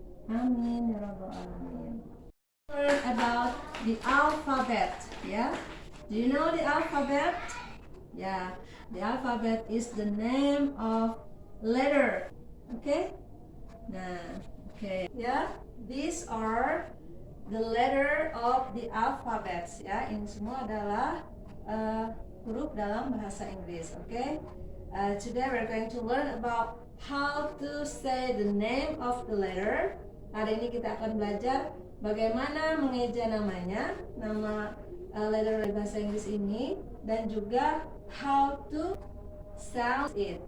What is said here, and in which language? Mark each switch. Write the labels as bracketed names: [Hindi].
[Arabic] Amin ya rabbal alamin. [English] Learn about the alphabet, yeah? Do you know the alphabet? Yeah, the alphabet is the name of letter. Okay? Nah, okay. Yeah, these are the letter of the alphabets. [Indonesian] Ya, ini semua adalah huruf dalam bahasa Inggris. [English] Okay? Today we're going to learn about how to say the name of the letter. [Indonesian] Hari ini kita akan belajar bagaimana mengeja namanya, nama letter dari bahasa Inggris ini, dan juga [English] how to sound it.